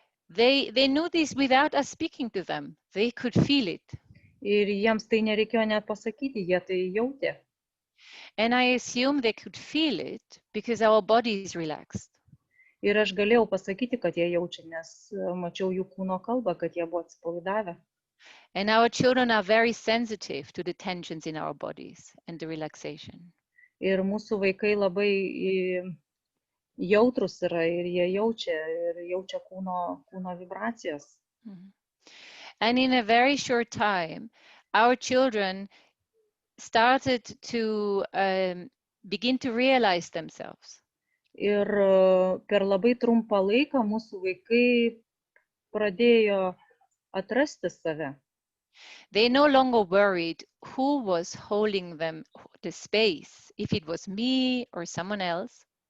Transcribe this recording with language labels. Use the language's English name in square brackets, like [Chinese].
[English] They knew this without us speaking to them. They could feel it. [Lithuanian] Ir jiems tai nereikėjo net pasakyti, jie tai jautė. [English] And I assume they could feel it because our body is relaxed. [Lithuanian] Ir aš galėjau pasakyti, kad jie jaučia, nes mačiau jų kūno kalbą, kad jie buvo atsipalaidavę. [English] And our children are very sensitive to the tensions in our bodies and the relaxation. [Lithuanian] Ir mūsų vaikai labai jautrus yra ir jie jaučia kūno vibracijas. [English] And in a very short time, our children started to begin to realize themselves. [Lithuanian] Ir per labai trumpą laiką mūsų vaikai pradėjo atrasti save. [English] They no longer worried who was holding them the space, if it was me or someone else.